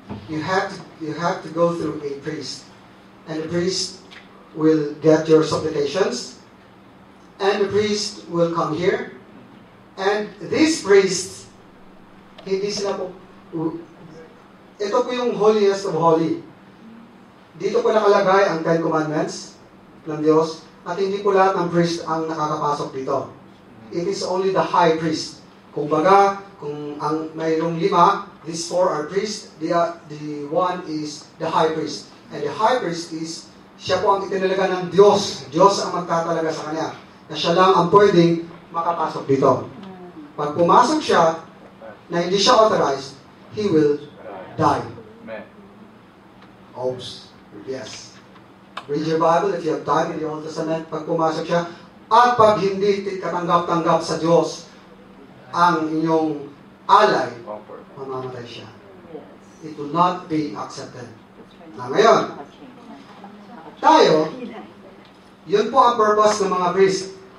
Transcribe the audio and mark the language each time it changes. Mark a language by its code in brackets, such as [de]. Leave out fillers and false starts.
[en] You have to go through a priest. And the priest will get your supplications. And the priest will come here. And this priest, [tl] hindi sila po ito po yung [en] holiest of holy. [tl] Dito po nakalagay ang 10 Commandments ng Diyos at hindi po lahat ng priest ang nakakapasok dito. [en] It is only the high priest. [tl] Kumbaga, kung ang mayroong 5, [en] these 4 are priests, the one is the high priest. And the high priest is, [tl] siya po ang itinalaga ng Diyos. Diyos ang magtatalaga sa kanya. Na siya lang ang pwedeng makapasok dito. Pag pumasok siya, na hindi siya authorized, [en] he will die. [tl] Oops. Yes. [en] Read your Bible if you have time in the Old Testament. [tl] Pag pumasok siya, at pag hindi katanggap-tanggap sa Diyos ang inyong alay, mamamatay siya. [en] It will not be accepted. [tl] Na ngayon, tayo, yun po ang purpose ng mga priest.